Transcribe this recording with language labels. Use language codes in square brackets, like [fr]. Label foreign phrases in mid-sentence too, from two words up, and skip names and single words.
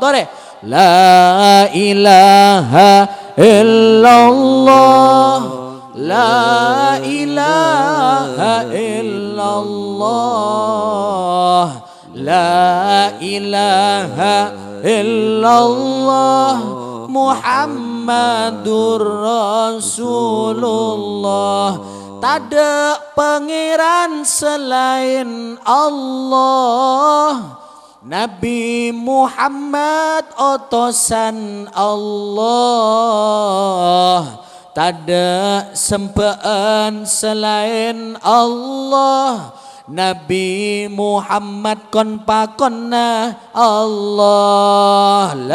[ar] Tore لا إله إلا الله لا إله إلا الله لا إله إلا الله محمد رسول الله. [id] Tada pangeran selain Allah, Nabi Muhammad utusan Allah. [mad] Tada sempaan selain Allah, Nabi Muhammad kon pakonna Allah.